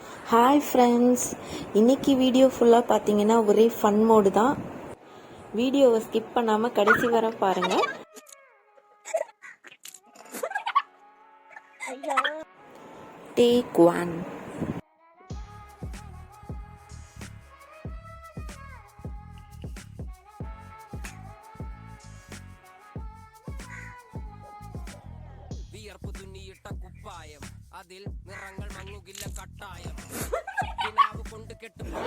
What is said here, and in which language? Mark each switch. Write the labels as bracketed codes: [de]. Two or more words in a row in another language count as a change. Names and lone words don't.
[en] Hi friends, [ta] இன்னைக்கு வீடியோ ஃபுல்லாக பார்த்தீங்கன்னா ஒரே [en] fun mode [ta] தான். வீடியோவை ஸ்கிப் பண்ணாமல் கடைசி வர பாருங்கள். டேக் 1. [ml] വിയർപ്പ് തുന്നിയിട്ട കുപ്പായം അതിൽ നിറങ്ങൾ മങ്ങുകില്ല കട്ടായം കൊണ്ട് കെട്ട്